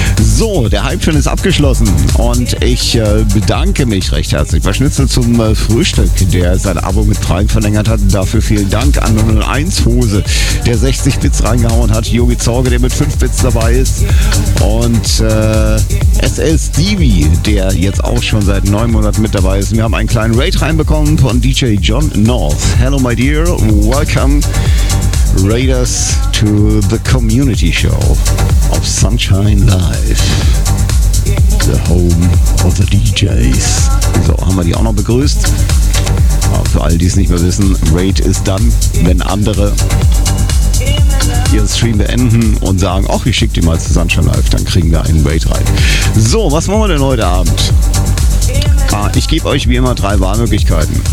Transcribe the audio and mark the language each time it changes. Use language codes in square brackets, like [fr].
[de] So, der Hype-Train ist abgeschlossen und ich bedanke mich recht herzlich bei Schnitzel zum Frühstück, der sein Abo mit 3 verlängert hat. Dafür vielen Dank an 001-Hose, der 60 Bits reingehauen hat. Yogi Zorge, der mit 5 Bits dabei ist. Und SL Stevie, der jetzt auch schon seit 9 Monaten mit dabei ist. Wir haben einen kleinen Raid reinbekommen von DJ John North. [en] Hello my dear, welcome Raiders to the community show of Sunshine Live, the home of the DJs. [de] So, haben wir die auch noch begrüßt. Aber für all die es nicht mehr wissen, Raid ist dann, wenn andere ihren Stream beenden und sagen, ach, ich schicke die mal zu Sunshine Live, dann kriegen wir einen Raid rein. So, was machen wir denn heute Abend? Ich gebe euch wie immer 3 Wahlmöglichkeiten.